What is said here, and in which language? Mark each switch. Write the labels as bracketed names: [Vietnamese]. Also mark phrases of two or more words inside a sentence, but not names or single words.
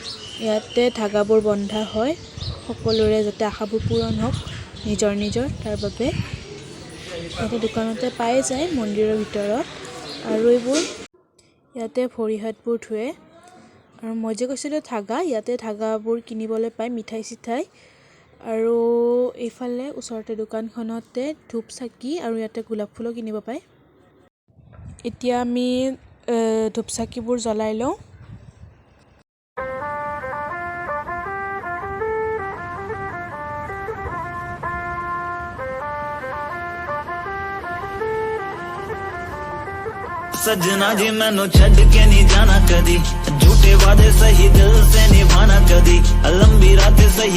[Assamese] ইয়াতে ধাগাবোৰ বন্ধা হয় সকলোৰে যাতে আশাবোৰ পূৰণ হওক নিজৰ তাৰ বাবে ইয়াতে দোকানতে পাই যায় মন্দিৰৰ ভিতৰত আৰু এইবোৰ ইয়াতে ভৰি হাতবোৰ ধুৱে আৰু মই যে কৈছিলো ধাগা ইয়াতে ধাগাবোৰ কিনিবলৈ পায় মিঠাই চিঠাই আৰু এইফালে ওচৰতে দোকানখনতে ধূপ চাকি আৰু ইয়াতে গোলাপ ফুলো কিনিব পায় এতিয়া আমি ধূপ চাকিবোৰ জ্বলাই লওঁ [Punjabi] ਸਜਣਾ ਜੀ ਮੈਨੂੰ ਛੱਡ ਕੇ ਨਹੀਂ ਜਾਣਾ ਕਦੀ ਝੂਠੇ ਵਾਅਦੇ ਸਹੀ ਦਿਲ ਸੇ ਨਿਭਾਣਾ ਕਦੀ ਲੰਬੀ ਰਾਤ ਸਹੀ